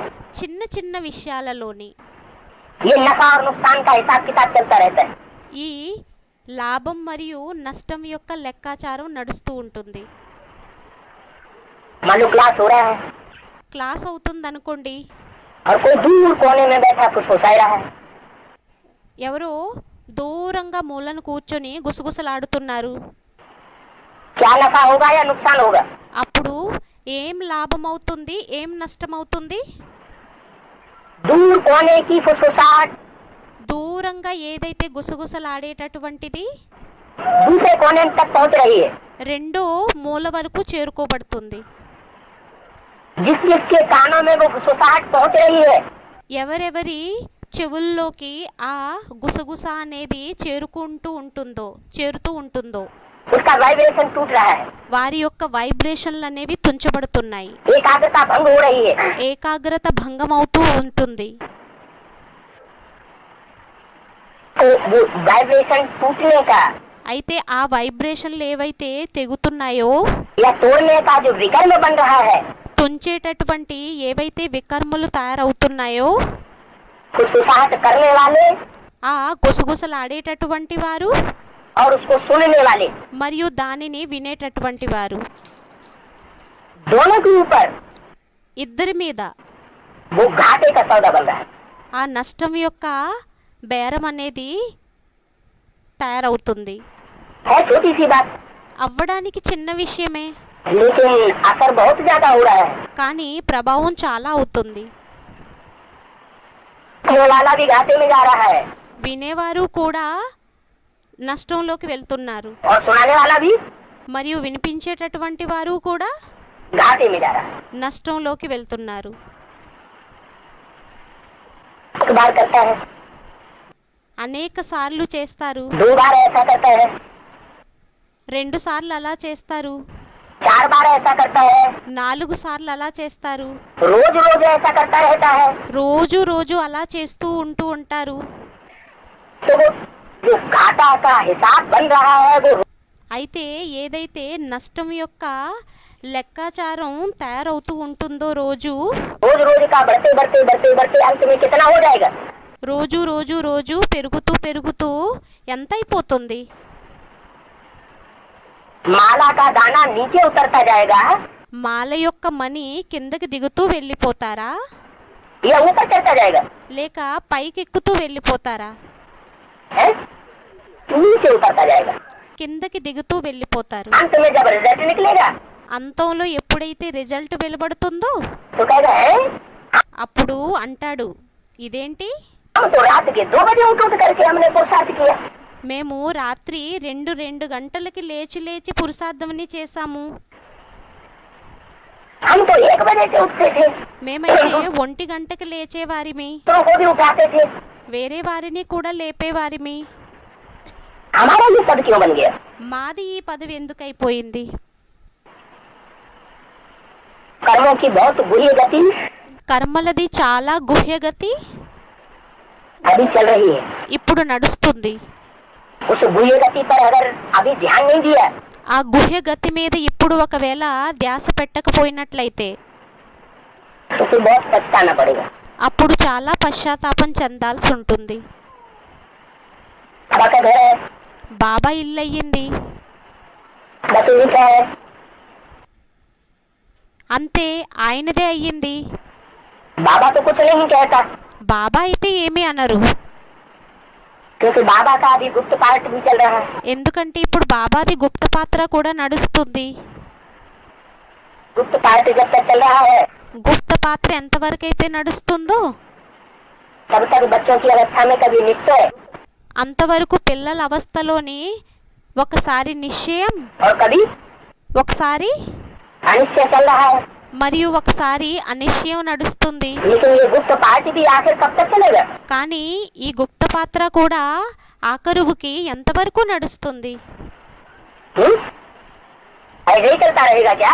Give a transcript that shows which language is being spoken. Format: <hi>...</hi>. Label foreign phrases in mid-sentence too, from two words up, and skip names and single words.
<te>చిన్న చిన్న విషయాలలోని</te> <hi>ये नफा और नुकसान का हिसाब किताब चलता रहता है।</hi> <te>ఈ లాభం మరియు నష్టం యొక్క లెక్కాచారం నడుస్తూ ఉంటుంది.</te> <hi>मान लो क्लास हो रहा है</hi> <te>క్లాస్ అవుతుంది అనుకోండి,</te> <hi>और कोई दूर कोने में बैठा फुसफुसा रहा है,</hi> <te>ఎవరో దూరంగా మూలను కూర్చొని గుసగుసలాడుతున్నారు.</te> <hi>क्या नफा होगा या नुकसान होगा?</hi> <te>అప్పుడు ఏం లాభం అవుతుంది ఏం నష్టం అవుతుంది?</te> <hi>दूर कोने की फुसफुसाहट</hi> <te>దూరంగా ఏదైతే గుసగుసలాడేటటువంటిది</te> <hi>दूसरे कोने तक पहुंच रही है।</hi> <te>రెండో మూల వరకు చేరుకోబడుతుంది.</te> <hi>जिस जिसके कानों में वो फुसफुसाहट पहुंच रही है,</hi> <te>ఎవరెవరి చెవుల్లోకి ఆ గుసగుస అనేది చేరుతూ ఉంటుందో</te> <hi>उसका वाइब्रेशन टूट रहा है,</hi> <te>వారి యొక్క వైబ్రేషన్లు అనేవి తుంచబడుతున్నాయి,</te> <hi>एकाग्रता भंग हो रही है।</hi> <te>ఏకాగ్రత భంగం అవుతూ ఉంటుంది.</te> <hi>तो वो वाइब्रेशन टूटने का</hi> <te>అయితే ఆ వైబ్రేషన్లు ఏవైతే తెగుతున్నాయో</te> <hi>या तोड़ने का जो विकर्म बन रहा है,</hi> <te>తుంచేటటువంటి ఏవైతే వికర్మలు తయారవుతున్నాయో</te> <hi>फुसफुसाहट करने वाले</hi> <te>ఆ గుసగుసలాడేటటువంటి వారు</te> <hi>और उसको सुनने वाले,</hi> <te>మరియు దానిని వినేటటువంటి వారు</te> <hi>दोनों के ऊपर</hi> <te>ఇద్దరి మీద</te> <hi>वो घाटे का सौदा बन रहा है।</hi> <te>ఆ నష్టం యొక్క బేరం అనేది తయారవుతుంది.</te> <hi>है छोटी सी बात,</hi> <te>అవ్వడానికి చిన్న విషయమే,</te> <hi>लेकिन असर बहुत ज्यादा हो रहा है।</hi> <te>కానీ ప్రభావం చాలా అవుతుంది.</te> <hi>वो वाला भी घाटे में जा रहा है</hi> <te>వినేవారు కూడా నష్టంలోకి వెళ్తున్నారు,</te> <hi>और सुनाने वाला भी</hi> <te>మరియు వినిపించేటటువంటి వారు కూడా</te> <hi>घाटे में जा रहा है।</hi> <te>నష్టంలోకి వెళ్తున్నారు.</te> <hi>एक बार करता है,</hi> <te>అనేక సార్లు చేస్తారు,</te> <hi>2 बार ऐसा करता है,</hi> <te>2 సార్లు అలా చేస్తారు,</te> <hi>4 बार ऐसा करता है,</hi> <te>4 సార్లు అలా చేస్తారు,</te> <hi>रोज रोज ऐसा करता रहता है,</hi> <te>రోజు అలా చేస్తూ ఉంటారు.</te> <hi>तो वो जो घाटा का हिसाब बन रहा है वो</hi> <te>అయితే ఏదైతే నష్టం యొక్క లెక్కాచారం తయారవుతూ ఉంటుందో రోజు</te> <hi>रोज रोज का बढ़ते बढ़ते बढ़ते बढ़ते अंत में कितना हो जाएगा?</hi> <te>రోజు పెరుగుతూ ఎంత అయిపోతుంది?</te> <hi>माला का दाना नीचे उतरता जाएगा</hi> <te>మాల యొక్క మణి కిందకి దిగుతూ వెళ్ళిపోతారా,</te> <hi>या ऊपर चढ़ता जाएगा?</hi> <te>లేక పైకి ఎక్కుతూ వెళ్ళిపోతారా?</te> <hi>है? नीचे उतरता जाएगा।</hi> <te>కిందకి దిగుతూ వెళ్ళిపోతారు.</te> <hi>अंत में जब रिजल्ट निकलेगा</hi> <te>అంతంలో ఎప్పుడైతే రిజల్ట్ వెలువడుతుందో</te> <hi>तो कहेगा है</hi> <te>అప్పుడు అంటాడు, ఇదేంటి,</te> <hi>हम तो रात के 2 बजे उठ करके हमने पुरुषार्थ किया,</hi> <te>మేము రాత్రి 2 గంటలకి లేచి పురుషార్థమని చేశాము,</te> <hi>हम तो 1 बजे से उठते थे,</hi> <te>మేమైతే 1 గంటకి లేచేవారిమి,</te> <hi>तो को भी उठाते थे,</hi> <te>వేరే వారిని కూడా లేపేవారిమి,</te> <hi>हमारा ये पद क्यों बन गया?</hi> <te>మాది ఈ పదవి ఎందుకైపోయింది?</te> <hi>कर्मों की बहुत बुरी गति</hi> <te>కర్మలది చాలా గుహ్యగతి</te> <hi>अभी चल रही है।</hi> <te>ఇప్పుడు నడుస్తుంది.</te> <hi>उस बुरी गति पर अगर अभी ध्यान नहीं दिया</hi> <te>ఆ గుహ్యగతి మీద ఇప్పుడు ఒకవేళ ధ్యాస పెట్టకపోయినట్లయితే</te> <hi>तो फिर बहुत पछताना पड़ेगा।</hi> <te>అప్పుడు చాలా పశ్చాత్తాపం చెందాల్సి ఉంటుంది.</te> <hi>बाबा का घर है,</hi> <te>బాబా ఇల్లు అయ్యింది,</te> <hi>बतूरी का है,</hi> <te>అంతే ఆయనదే అయ్యింది.</te> <hi>बाबा तो कुछ नहीं कहता,</hi> <te>బాబా అయితే ఏమీ అనరు,</te> <hi>क्योंकि बाबा का अभी गुप्त पार्ट भी चल रहा है.</hi> <te>ఎందుకంటే ఇప్పుడు బాబాది గుప్త పాత్ర కూడా నడుస్తుంది.</te> <hi>गुप्त पार्ट जब तक चल रहा है</hi> <te>గుప్త పాత్ర ఎంతవరకు అయితే నడుస్తుందో</te> <hi>तब तक बच्चों की अवस्था में कभी निश्चय</hi> <te>అంతవరకు పిల్లల అవస్థలోని ఒకసారి నిశ్చయం,</te> <hi>और कभी</hi> <te>ఒకసారి</te> <hi>अनिश्चय चल रहा है.</hi> <te>మరియు ఒకసారి అనిశ్చయం నడుస్తుంది.</te> <hi>लेकिन ये गुप्त पार्ट भी आखिर कब तक चलेगा?</hi> <te>కానీ ఈ గుప్త పాత్ర కూడా ఆఖరువుకి ఎంతవరకు నడుస్తుంది?</te> <hi>ऐसे ही चलता रहेगा क्या?</hi>